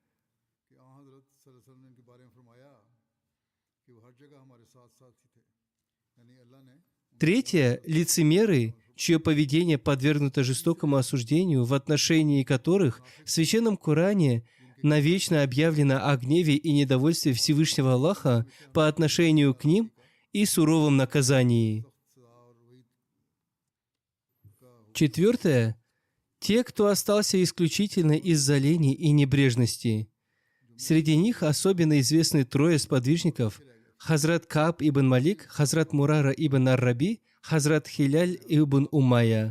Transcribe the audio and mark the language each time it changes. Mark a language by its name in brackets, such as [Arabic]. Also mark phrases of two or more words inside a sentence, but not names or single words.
[Russian] Третье – лицемеры, чье поведение подвергнуто жестокому осуждению, в отношении которых в Священном Коране навечно объявлено о гневе и недовольстве Всевышнего Аллаха по отношению к ним и суровом наказании. Четвертое – те, кто остался исключительно из-за лени и небрежности. Среди них особенно известны 3 сподвижников – Хазрат Кааб ибн Малик, Хазрат Мурара ибн Ар-Раби, Хазрат Хиляль ибн Умайя.